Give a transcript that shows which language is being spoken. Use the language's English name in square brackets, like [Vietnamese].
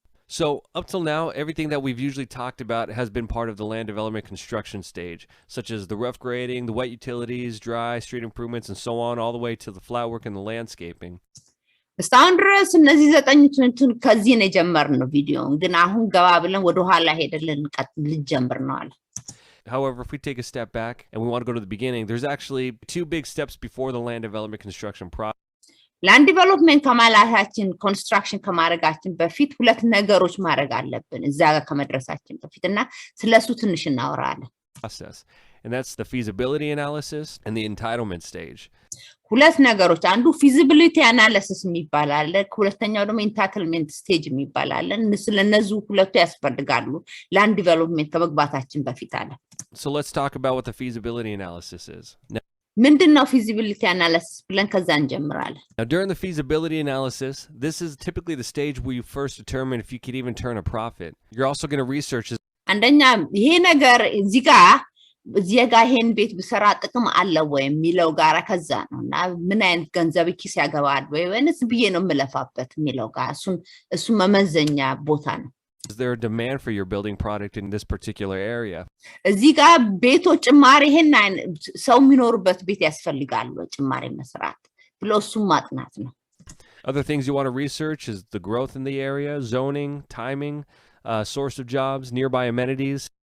[English] So, up till now, everything that we've usually talked about has been part of the land development construction stage, such as the rough grading, the wet utilities, dry, street improvements, and so on, all the way to the flat work and the landscaping. [Amharic] እስካሁን ድረስ እነዚህ ዘጠኝቱን ከዚህ ነው የጀመርነው ቪዲዮን ግን አሁን ገባ ብለን ወደ ኋላ ሄደልን ልጀምር ነው አለ [English] However, if we take a step back and we want to go to the beginning, there's actually two big steps before the land development construction process. [Amharic] land development ከማላታችን ኮንስትራክሽን ከማረጋችን በፊት ሁለት ነገሮች ማረግ አለብን እዛ ጋር ከመድረሳችን በፊትና ስለሱ ትንሽ እናወራለን [English] and that's the feasibility analysis and the entitlement stage [Amharic] ሁለት ነገሮች አንዱ feasibility analysis የሚባላል ሁለተኛው ደግሞ entitlement stage የሚባላል ስለነዚህ ሁለቱ ያስፈልጋሉ land development ከመግባታችን በፊት አለ [English] so let's talk about what the feasibility analysis is [Amharic] ምንድነው feasibility analysis ብለን ከዛ እንጀምራለን [English] Now during the feasibility analysis this is typically the stage where you first determine if you could even turn a profit You're also going to research [Amharic] አንደኛ ይሄ ነገር እዚህ ጋር ይሄን ቤት ብሰራ ጥቅም አለው ወይ የሚለው ጋራ ከዛ ነውና ምን አይነት ገንዘብ ኪስ ያገባል ወይስ ብዬ ነው መለፋበት የሚለው ጋር እሱ መመዘኛ ቦታ ነው [English] Is there a demand for your building product in this particular area? [Amharic] እዚህ ጋር ቤቶች ጭማሪ ይሄን ሰው የሚኖርበት ቤት ያስፈልጋል ጭማሪ መስራት ብሎ እሱ ማጥናት ነው [English] Other things you want to research is the growth in the area, zoning, timing, source of jobs, nearby amenities.